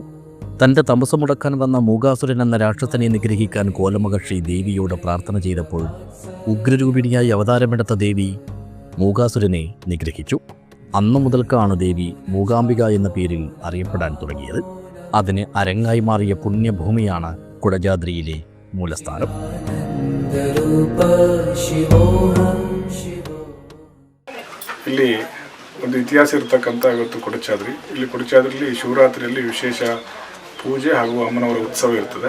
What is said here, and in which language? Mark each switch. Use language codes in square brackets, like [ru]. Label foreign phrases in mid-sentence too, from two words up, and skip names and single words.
[ml] തൻ്റെ തമസ് മുടക്കാൻ വന്ന മൂകാസുരൻ എന്ന രാക്ഷസനെ നിഗ്രഹിക്കാൻ കോലമഹർഷി ദേവിയോട് പ്രാർത്ഥന ചെയ്തപ്പോൾ ഉഗ്രരൂപിണിയായി അവതാരമെടുത്ത ദേവി മൂകാസുരനെ നിഗ്രഹിച്ചു. അന്നു മുതൽക്കാണ് ദേവി മൂകാംബിക എന്ന പേരിൽ അറിയപ്പെടാൻ തുടങ്ങിയത്. അതിന് അരങ്ങായി മാറിയ പുണ്യഭൂമിയാണ് കുടജാദ്രിയിലെ മൂലസ്ഥാന. [kn] ಇಲ್ಲಿ ಒಂದು ಇತಿಹಾಸ ಇರತಕ್ಕಂಥ ಇವತ್ತು ಕೊಡಚಾದ್ರಿ. ಇಲ್ಲಿ ಕೊಡಚಾದ್ರಿಯಲ್ಲಿ ಶಿವರಾತ್ರಿಯಲ್ಲಿ ವಿಶೇಷ ಪೂಜೆ ಹಾಗೂ ಅಮ್ಮನವರ ಉತ್ಸವ ಇರ್ತದೆ.